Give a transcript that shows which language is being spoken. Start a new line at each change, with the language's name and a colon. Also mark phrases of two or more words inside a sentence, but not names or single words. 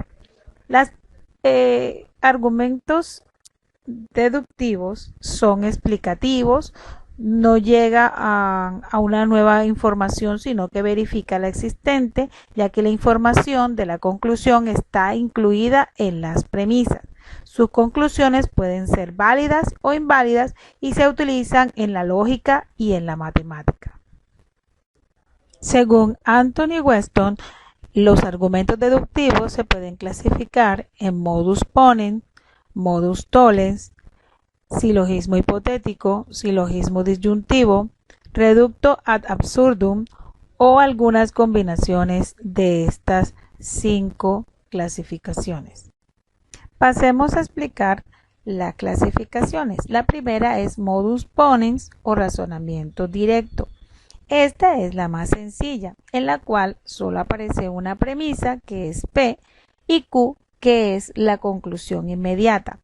Spanish: Los argumentos deductivos son explicativos, no llega a una nueva información, sino que verifica la existente, ya que la información de la conclusión está incluida en las premisas. Sus conclusiones pueden ser válidas o inválidas y se utilizan en la lógica y en la matemática. Según Anthony Weston, los argumentos deductivos se pueden clasificar en
Latin: modus ponens, modus tollens,
Spanish: silogismo hipotético, silogismo disyuntivo,
Latin: reducto ad absurdum
Spanish: o algunas combinaciones de estas 5 clasificaciones. Pasemos a explicar las clasificaciones. La primera es
Latin: modus ponens
Spanish: o razonamiento directo. Esta es la más sencilla, en la cual solo aparece una premisa que es P y Q, que es la conclusión inmediata.